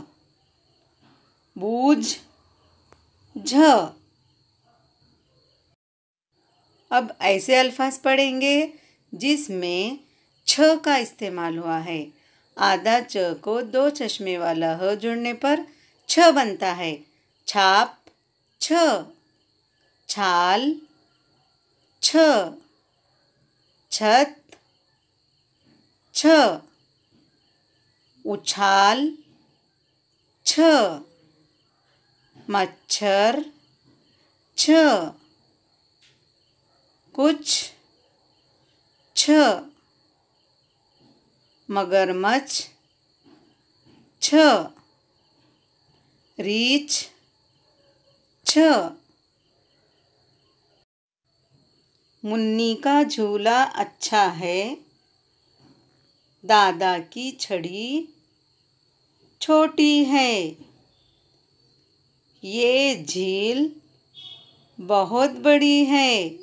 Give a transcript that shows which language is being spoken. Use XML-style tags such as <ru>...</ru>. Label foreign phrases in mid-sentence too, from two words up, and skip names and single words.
<hi>बूझ, झ। अब ऐसे अल्फाज पढ़ेंगे जिसमें छ का इस्तेमाल हुआ है। आधा च को दो चश्मे वाला ह जुड़ने पर छ बनता है। छाप, छ। छाल, छ। छत, छ। उछाल, छ। मच्छर, छ। कुछ, छ। मगरमच्छ, छ। रीछ, छ। मुन्नी का झूला अच्छा है, दादा की छड़ी छोटी है। ये झील बहुत बड़ी है।</hi>